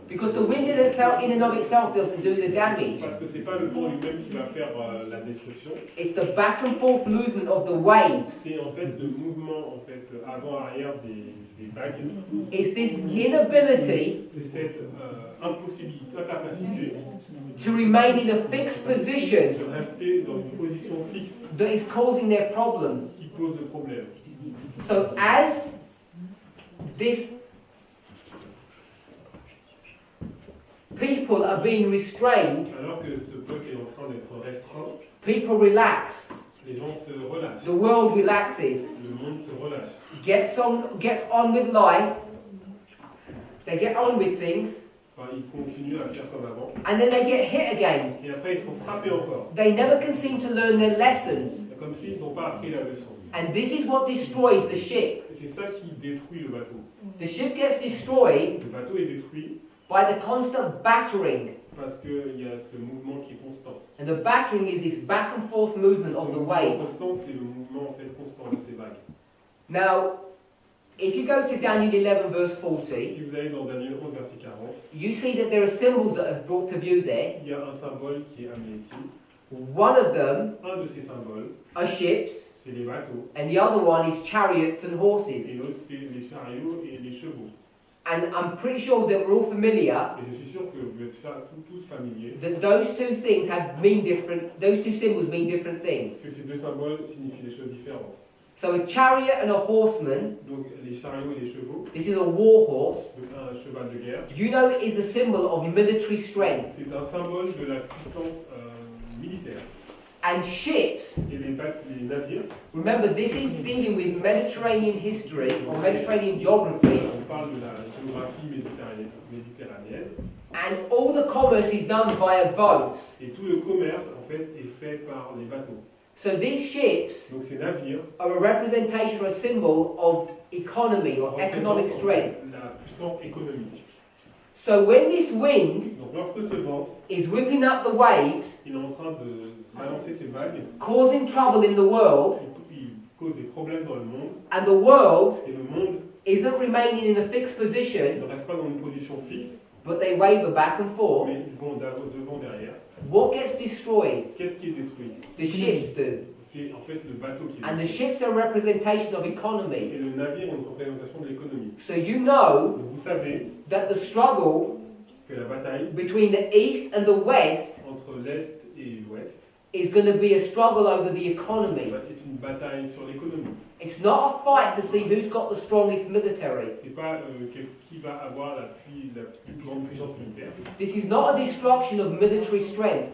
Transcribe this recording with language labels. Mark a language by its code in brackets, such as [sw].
[en] because the wind in and of itself doesn't do the damage. [fr] parce que c'est pas le vent lui-même qui va faire la destruction. [en] It's the back and forth movement of the waves. [fr] C'est en fait le mouvement en fait avant-arrière des vagues. [en] It's this inability [fr] C'est cette impossibilité, incapacité [en] to remain in a fixed position [fr] de rester dans une position fixe [en] that is causing their problems. [fr] qui pose le problème. [en] So as this people are being restrained, [fr] Alors que ce peuple est en train d'être restreint, [en] people relax. [fr] les gens se relâchent. [en] The world relaxes. [fr] Le monde se relâche. [en] Gets on with life. They get on with things, [fr] Enfin, ils continuent à faire comme avant. [en] and then they get hit again. [fr] Et après, ils sont frappés encore. [en] They never can seem to learn their lessons. [fr] C'est comme s'ils n'ont pas appris la leçon. [en] And this is what destroys the ship. [fr] Et c'est ça qui détruit le bateau. [en] The ship gets destroyed [fr] Le bateau est détruit [en] by the constant battering. [fr] parce qu'il y a ce mouvement qui est constant. [en] And the battering is this back and forth movement [fr] Ce [en] of the [fr] mouvement [en] waves. [fr] constant, c'est le mouvement en fait constant de ces vagues. [en] Now, if you go to Daniel 11 verse 40, [fr] Si vous allez dans Daniel 11, verset 40, [en] you see that there are symbols that are brought to view there. [fr] il y a un symbole qui est amené ici. [en] One of them [fr] Un de ces symboles, [en] are ships, [fr] c'est les bateaux, [en] and the other one is chariots and [fr] et [en] horses. [fr] l'autre, c'est les chariots et les chevaux. [en] And I'm pretty sure that we're all familiar [fr] Et je suis sûr que vous êtes tous familiers, [en] that those two things those two symbols mean different things. [fr] parce que ces deux symboles signifient des choses différentes. [en] So a chariot and a horseman, [fr] Donc les chariots et les chevaux, [en] this is a war horse. [fr] donc un cheval de guerre, [en] You know it is a symbol of military strength. [fr] c'est un symbole de la puissance militaire. [en] And ships, [fr] Et les navires, [en] remember this is dealing with Mediterranean history or Mediterranean geography, [fr] on parle de la géographie méditerranéenne, [en] and all the commerce is done via boats. [fr] et tout le commerce en fait est fait par les bateaux. [en] So these ships [fr] Donc ces navires [en] are a representation or a symbol of economy or economic strength. [fr] la puissance économique. [en] So when this wind [fr] Donc lorsque ce vent, [en] is whipping up the waves, [fr] il est en train de balancer ces vagues, [en] causing trouble in the world, [fr] il cause des problèmes dans le monde, [en] and the world [fr] et le monde [en] isn't remaining in a fixed position, [fr] ne reste pas dans une position fixe, [en] but they waver back and forth, [fr] mais ils vont devant, derrière. [en] what gets destroyed? [fr] Qu'est-ce qui est détruit? [en] The ships do. [fr] C'est en fait le bateau qui est [en] And the [fr] détruit. [en] ships are a representation of [fr] Et [en] economy. [fr] le navire est une représentation de l'économie. [en] So you know [fr] Donc vous savez [en] that the struggle [fr] que la bataille [en] between the east and the west [fr] entre l'Est et l'Ouest [en] is going to be a struggle over the economy. [fr] est une bataille sur l'économie. [en] It's not a fight to see who's got the strongest military. [fr] C'est pas qui va avoir la plus grande puissance militaire. [en] This is not a destruction of military strength.